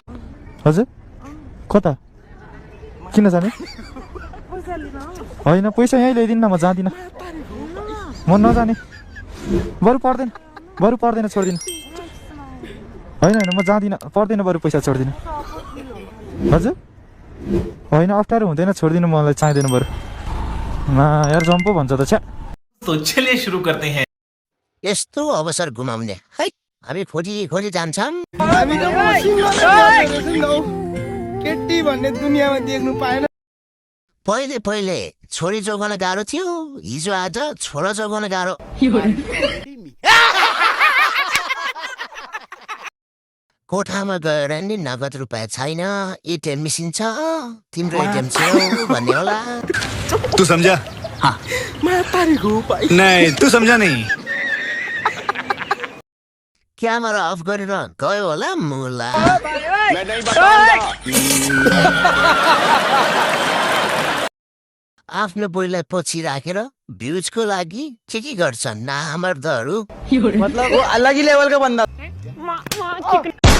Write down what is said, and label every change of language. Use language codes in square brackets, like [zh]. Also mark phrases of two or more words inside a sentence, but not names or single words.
[ne] हजुर कता किन जाने होइन पैसा यहीँ ल्याइदिनु न म जाँदिनँ म नजाने बरु पर्दैन छोडिदिनु होइन म जाँदिनँ पर्दैन बरु पैसा छोडिदिनु हजुर होइन अप्ठ्यारो हुँदैन छोडिदिनु मलाई चाहिँदैन बरु यार जम्पो भन्छ त छ्या [hi] तो चलिए शुरू करते हैं [ne] यस्तो अवसर गुमाउने है हामी खोजी जान्छौँ केटी भन्ने दुनियाँमा देख्नु पाएन पहिले छोरी जोगाउन गाह्रो थियो हिजो आज छोरा जोगाउन गाह्रो कोठामा गएर नि नगद रुपियाँ छैन [en] ATM machine [ne] छ तिम्रो एटिएम छेउ भन्ने होला [hi] तू समझा हाँ नहीं तू समझा नहीं [ne] क्यामेरा अफ गरेर गयो होला मुला आफ्नो बोइलाई पछि राखेर भ्युजको लागि के गर्छन् नामर्दहरू [hi] मतलब वो अलग ही लेवल का बंदा